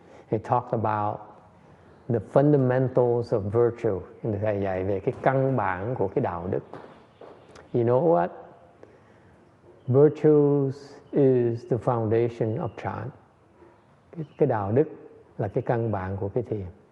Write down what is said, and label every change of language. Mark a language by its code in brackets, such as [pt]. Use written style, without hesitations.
[en] He talked about the fundamentals of virtue. [vi] Thầy dạy về cái căn bản của cái đạo đức. [en] You know what? Virtues is the foundation of Chan. [vi] Cái đạo đức là cái căn bản của cái thiền.